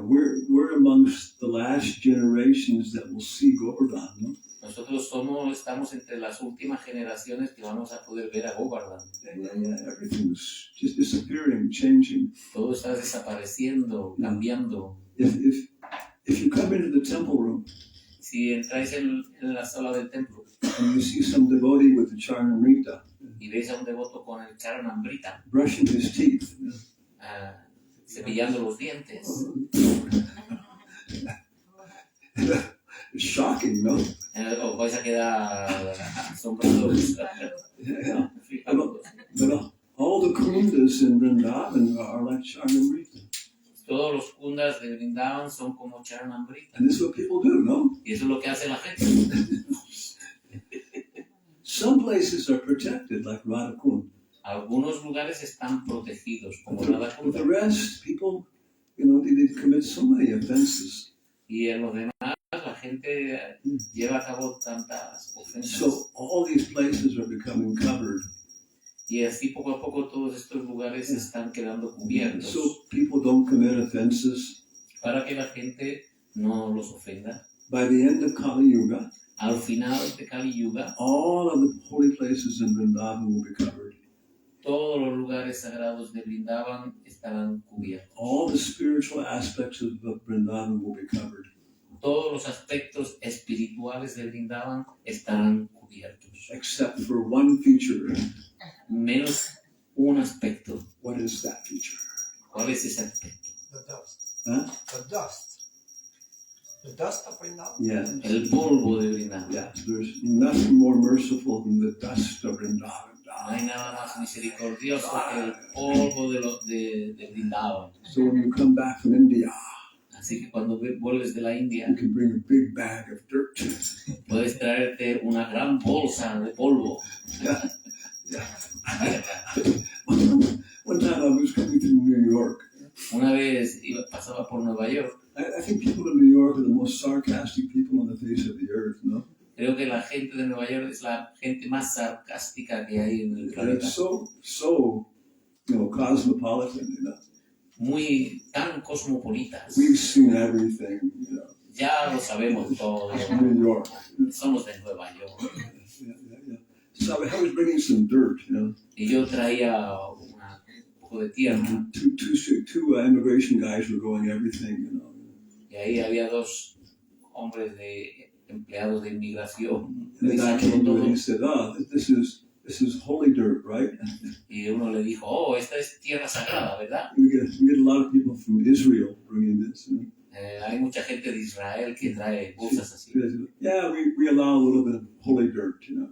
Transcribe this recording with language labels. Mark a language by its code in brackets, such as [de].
[en] We're amongst the last generations that will see Govardhan, no? [es] Nosotros estamos entre las últimas generaciones que vamos a poder ver a Govardhan. [en] Yeah. Everything's just disappearing, changing. [es] Todo está desapareciendo, cambiando. [en] If you come into the temple room [es] Si entráis en la sala del templo [en] and you see some devotee with the Charnamrita [es] y veis a un devoto con el Charanamrita [en] brushing his teeth, [es] cepillando los dientes, [en] it's shocking, no? [es] os vais a quedar asombrados. [en] Yeah. But all the kundas in Vrindavan are like Charnamrita. [es] Todos los kundas de Vrindavan son como Charanamrita. [en] And this is what people do, no? [es] Y eso es lo que hace la gente. [en] Some places are protected, like Radhakund. [es] Algunos lugares están protegidos, como [en] But [es] Radhakunda. [en] the rest, people, they commit so many offenses. [es] Y en los demás, la gente lleva a cabo tantas ofensas. [en] So all these places are becoming covered. [es] Y así poco a poco todos estos lugares están quedando cubiertos. [en] So people don't commit offenses. [es] Para que la gente no los ofenda. [en] By the end of Kali Yuga, [es] Al final de Kali Yuga, [en] all of the holy places in Vrindavan will be covered. [es] todos los lugares sagrados de Vrindavan estarán cubiertos. [en] All the spiritual aspects of Vrindavan will be covered. [es] Todos los aspectos espirituales de Vrindavan estarán cubiertos. [en] Except for one feature. [es] Menos un aspecto. [en] What is that feature? [es] ¿Cuál es ese aspecto? [en] The dust. Huh? The dust. The dust of Vrindavan? Yeah. [es] El polvo de Vrindavan. [en] Yeah. There's nothing more merciful than the dust of Vrindavan. [es] No hay nada más misericordioso que el polvo de Vrindavan. [en] So when you come back from India, [es] Así que cuando vuelves de la India, [en] you can bring a big bag of dirt. [es] puedes traerte una gran bolsa de polvo. [en] Yeah. One time I was coming through New York. [es] Una vez pasaba por Nueva York. [en] I think people in New York are the most sarcastic people on the face of the earth, no? [es] Creo que la gente de Nueva York es la gente más sarcástica que hay en el [en] And [es] planeta. [en] it's so cosmopolitan, [es] Muy tan cosmopolitas. [en] We've seen everything, [es] Ya lo sabemos todo. [en] New York. [es] Somos de Nueva York. [en] Yeah. So I was bringing some dirt, [es] Y yo traía un poco de tierra. [en] Two immigration guys were going everything, [es] Y ahí había dos hombres empleados de inmigración. [en] And the guy came to me and he said, this is holy dirt, right? [es] Y uno le dijo, esta es tierra sagrada, ¿verdad? [en] We get a lot of people from Israel bringing this. [es] Hay mucha gente de Israel que trae cosas así. [en] Yeah, we allow a little bit of holy dirt,